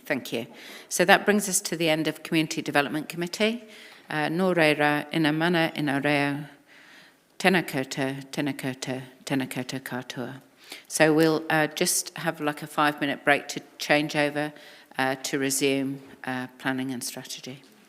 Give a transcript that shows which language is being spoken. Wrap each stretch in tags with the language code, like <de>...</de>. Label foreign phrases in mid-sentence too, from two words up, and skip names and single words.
<en>Thank you. So that brings us to the end of Community Development Committee.</en> <mi>Nō reira, ina mana, ina reo, tēnā koutou, tēnā koutou, tēnā koutou katoa.</mi> <en>So we'll just have like a 5-minute break to change over to resume planning and strategy.</en>